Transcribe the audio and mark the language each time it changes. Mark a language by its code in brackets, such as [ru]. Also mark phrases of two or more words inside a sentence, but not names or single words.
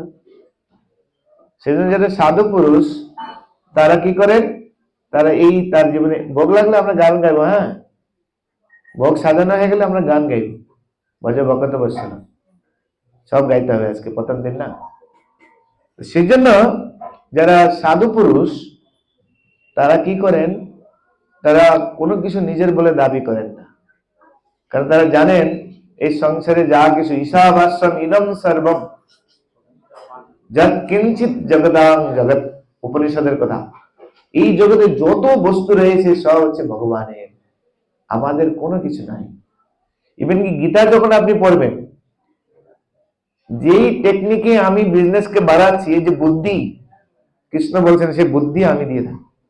[bn] সেজন্য যারা সাধু পুরুষ তারা কি করেন, তারা এই তার জীবনে ভোগ লাগলে আমরা গান গাইবো, হ্যাঁ ভোগ সাজানো হয়ে গেলে আমরা গান গাইব, বজে বকতে বসছে না, সব গাইতে হবে আজকে প্রথম দিন না। সেই জন্য যারা সাধু পুরুষ তারা কি করেন, তারা কোনো কিছু নিজের বলে দাবি করেন না, কারণ তারা জানেন এই সংসারে যা কিছু [sa] ঈশাবাস্যম ইদম সর্বম যৎ কিঞ্চিৎ জগদাং জগৎ, [bn] উপনিষদের কথা, এই জগতে যত বস্তু রয়েছে সব হচ্ছে ভগবানের, আমাদের কোনো কিছু নাই। ইভেন কি গীতা যখন আপনি পড়বেন, যেই টেকনিকে আমি বিজনেসকে বাড়াচ্ছি, এই যে বুদ্ধি কৃষ্ণ বলছেন সেই বুদ্ধি আমি দিয়ে থাকি।